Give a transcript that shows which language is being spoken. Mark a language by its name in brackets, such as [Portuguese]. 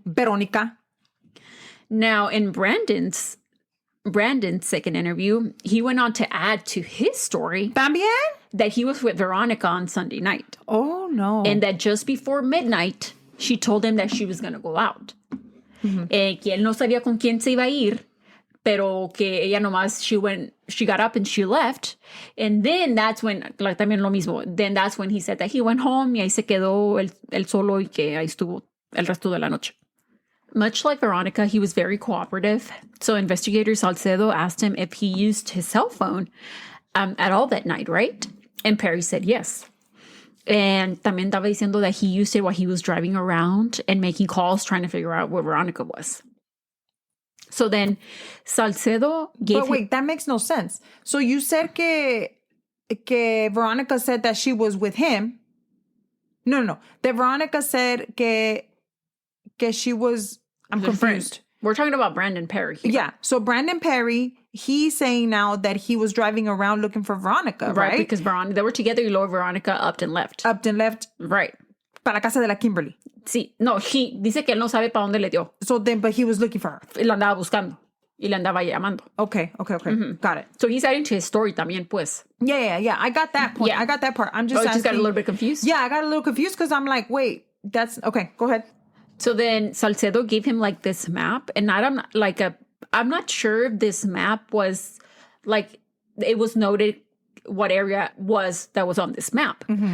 [English] Veronica. Now, in Brandon's second interview, he went on to add to his story [Spanish] También? [English] that he was with Veronica on Sunday night. Oh, no. And that just before midnight, she told him that she was going to go out. [Spanish] Que él no sabía con quién se iba a ir, pero que ella nomás, [English] she got up and she left. And then that's when, like [Spanish] también lo mismo, [English] then that's when he said that he went home [Spanish] y ahí se quedó él solo y que ahí estuvo el resto de la noche. [English] Much like Veronica, he was very cooperative. So investigator Salcedo asked him if he used his cell phone at all that night, right? And Perry said yes. And [Spanish] también estaba diciendo [English] that he used it while he was driving around and making calls trying to figure out where Veronica was. So then Salcedo gave But wait, that makes no sense. So you said que Veronica said that she was with him. No. That Veronica said que she was... I'm confused. We're talking about Brandon Perry here. Yeah. So Brandon Perry, he's saying now that he was driving around looking for Veronica, right? Because they were together [Spanish] y luego [English] Veronica upped and left. [Spanish] Right. Para la casa de la Kimberly. Sí. No, he dice que él no sabe para dónde le dio. [English] So then, but he was looking for her. [Spanish] Y la andaba buscando. Y la andaba llamando. [English] Okay. Got it. So he's adding to his story [Spanish] también, pues. [English] Yeah. I got that point. Yeah. I got that part. I'm just asking. Just got a little bit confused? Yeah, I got a little confused because I'm like, wait, that's... Okay, go ahead. So then Salcedo gave him like this map, and I'm not sure if this map was like, it was noted what area that was on this map.